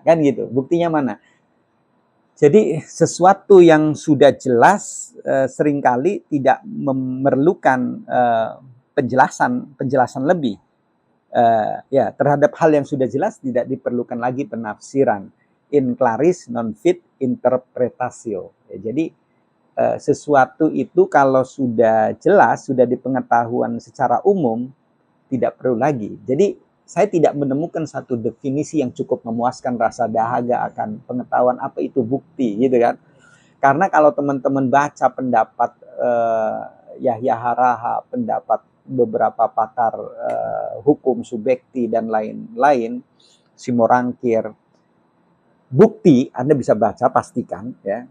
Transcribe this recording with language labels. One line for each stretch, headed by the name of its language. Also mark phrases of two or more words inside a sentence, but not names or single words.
Indonesian: Kan gitu, buktinya mana? Jadi sesuatu yang sudah jelas seringkali tidak memerlukan penjelasan lebih. Ya, terhadap hal yang sudah jelas tidak diperlukan lagi penafsiran.
Latin: In claris non fit interpretatio.
Indonesian: Ya, jadi sesuatu itu kalau sudah jelas, sudah dipengetahuan secara umum, tidak perlu lagi. Jadi saya tidak menemukan satu definisi yang cukup memuaskan rasa dahaga akan pengetahuan apa itu bukti, gitu kan. Karena kalau teman-teman baca pendapat Yahya Haraha, pendapat beberapa pakar hukum subjekti dan lain-lain, Simorangkir, bukti Anda bisa baca, pastikan ya.